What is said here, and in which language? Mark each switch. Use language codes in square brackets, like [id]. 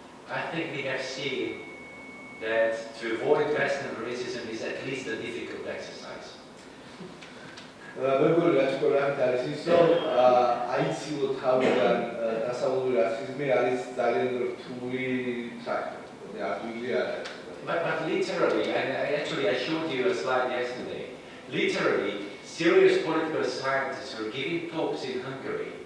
[en] I think we have seen that to avoid Western racism is at least a difficult exercise. [ka] მეგობრებო, რაც ყველაფერს არის ის, რომ აიცილოთ თავიდან დასავლური რასიზმი არის ძალიან რთული საქმე. ადვილი არ არის. [en] But literally, and I showed you a slide yesterday, literally, serious political scientists were giving talks in Hungary.